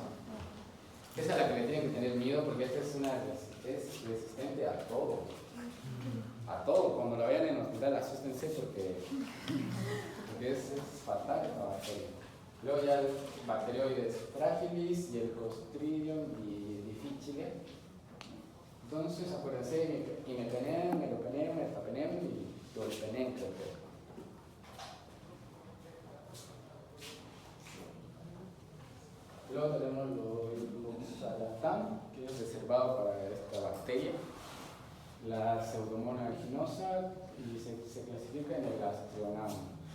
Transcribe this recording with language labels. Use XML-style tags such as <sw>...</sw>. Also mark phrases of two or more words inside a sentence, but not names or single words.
<es>Esa es la que le tienen que tener miedo porque esta es resistente a todo. A todo. Cuando la vean en el hospital, asústense porque es fatal esta bacteria. Luego ya el Bacteroides fragilis y el Clostridium difficile. Entonces, acuérdense, imipenem, meropenem, ertapenem y doripenem, creo que. Luego tenemos l'oxalatan, que es reservado para esta bacteria, la Pseudomonas aeruginosa, y se clasifica en el Gastronamo.</es>